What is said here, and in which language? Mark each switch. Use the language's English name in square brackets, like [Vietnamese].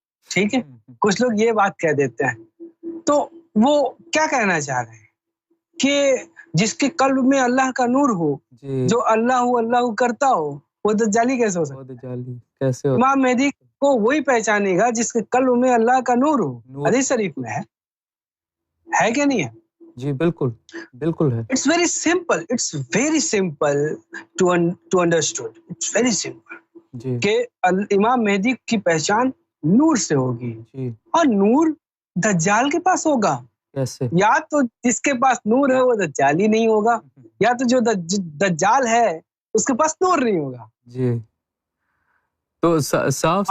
[Urdu] ٹھیک ہے، کچھ لوگ یہ بات کہہ دیتے ہیں. تو وہ کیا کہنا چاہ رہے ہیں کہ جس کے قلب میں اللہ کا نور ہو، جو اللہ کرتا ہو، وہ دجالی کیسے ہو سکتا ہے؟ امام مہدی کو وہی پہچانے گا جس کے قلب میں اللہ کا نور ہو. حدیث شریف میں ہے کہ نہیں ہے؟ جی بالکل بالکل ہے. [English] It's very simple. It's very simple to understood. It's very simple. [Urdu] کہ امام مہدی کی پہچان نور سے ہوگی، اور نور دجال کے پاس ہوگا. کیسے؟ یا تو جس کے پاس نور ہے وہ دجالی نہیں ہوگا، یا تو جو دجال ہے اس کے پاس نور نہیں ہوگا. جی تو صاف